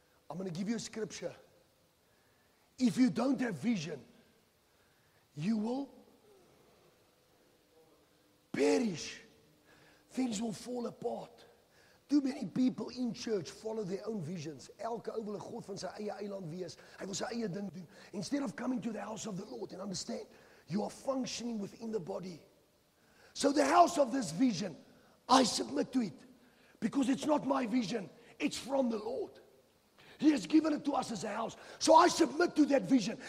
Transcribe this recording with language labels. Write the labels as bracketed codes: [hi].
[en] I'm going to give you a scripture. If you don't have vision, you will perish. Things will fall apart. Too many people in church follow their own visions. [af] Elke ou wil 'n God van sy eie eiland wees. Hy wil sy eie ding doen. [en] Instead of coming to the house of the Lord and understand, you are functioning within the body. So the house of this vision, I submit to it. Because it's not my vision. It's from the Lord. He has given it to us as a house. So I submit to that vision.